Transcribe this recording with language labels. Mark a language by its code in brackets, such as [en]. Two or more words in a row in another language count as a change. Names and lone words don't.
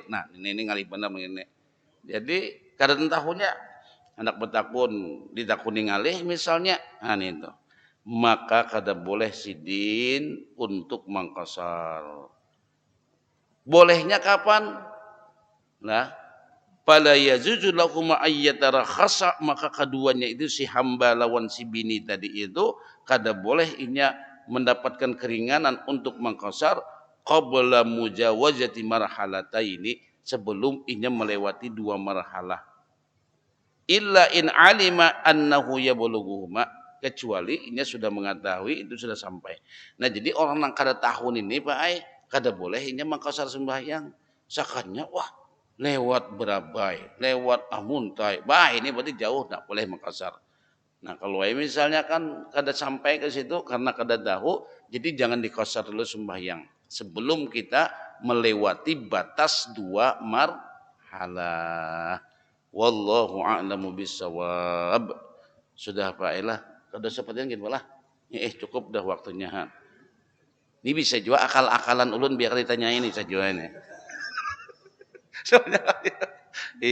[bjn] Nah, ini ngalih benar begini. Jadi kada tahunya anak bertakun ditakuni ngalih misalnya, nah itu. Maka kada boleh Sidin untuk mengqasar. [id] Bolehnya kapan? Nah, [ar] فلا يجوز لهم أن يترخصوا, [bjn] maka keduanya itu si hamba lawan si bini tadi itu kada boleh inya mendapatkan keringanan untuk mengqasar [ar] قبل مجاوزة مرحلتين, [bjn] sebelum inya melewati 2 marhalah. [ar] إلا إن علم أنه يبلغهما, [bjn] kecuali inya sudah mengetahui itu sudah sampai. Nah, jadi orang yang kada tahun ini Pak ai kada boleh inya mengqasar sembahyang. Sakanya wah lewat Berabai, lewat Amuntai. Bah, ini berarti jauh tak boleh mengqasar. Nah, kalau misalnya kan kada sampai ke situ karena kada tahu, jadi jangan diqasar dulu sembahyang sebelum kita melewati batas 2 marhalah. [ar] والله أعلم بالصواب. [bjn] Sudah Pak Elah, kada seperti yang gitu lah. [id] Cukup dah waktunya. [bjn] Ini bisa juga akal-akalan ulun biar ditanyain ini saja ini.